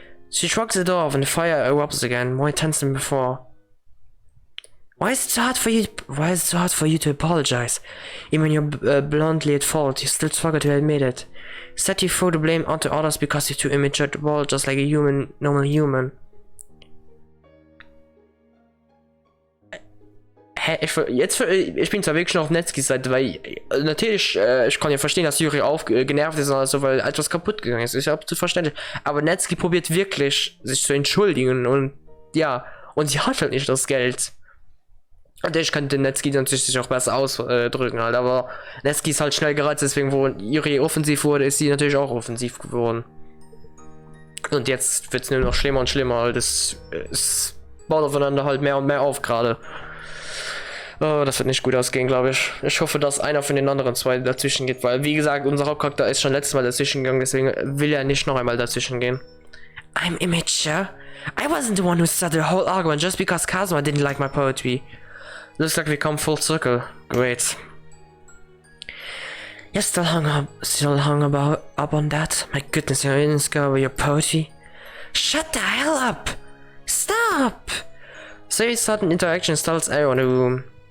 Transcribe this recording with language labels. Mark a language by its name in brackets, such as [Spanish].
[English] She shrugs the door off and the fire erupts again, more intense than before. Why is it so hard for you to apologize? Even when you're bluntly at fault, you still struggle to admit it. Instead you throw the blame onto others because you're too immature to fall just like a normal human. [German] Ich bin zwar wirklich noch auf Natskis Seite, weil natürlich, ich kann ja verstehen, dass Yuri genervt ist oder so, weil etwas kaputt gegangen ist. Ist ja absolut verständlich. Aber Natsuki probiert wirklich, sich zu entschuldigen und ja, und sie hat halt nicht das Geld. Natürlich könnte Natsuki natürlich sich auch besser ausdrücken halt, aber Natsuki ist halt schnell gereizt, deswegen wo Yuri offensiv wurde, ist sie natürlich auch offensiv geworden. Und jetzt wird es nur noch schlimmer und schlimmer, das baut aufeinander halt mehr und mehr auf gerade. Oh, das wird nicht gut ausgehen, glaube ich. Ich hoffe, dass einer von den anderen zwei dazwischen geht, weil, wie gesagt, unser Hauptcharakter ist schon letztes Mal dazwischen gegangen, deswegen will er nicht noch einmal dazwischen gehen. [English] I'm immature. I wasn't the one who started the whole argument just because Kazuma didn't like my poetry. Looks like we come full circle. Great. You're still hung up on that? My goodness, you're in this girl with your poetry. Shut the hell up! Stop! So sudden interaction startles everyone in the room.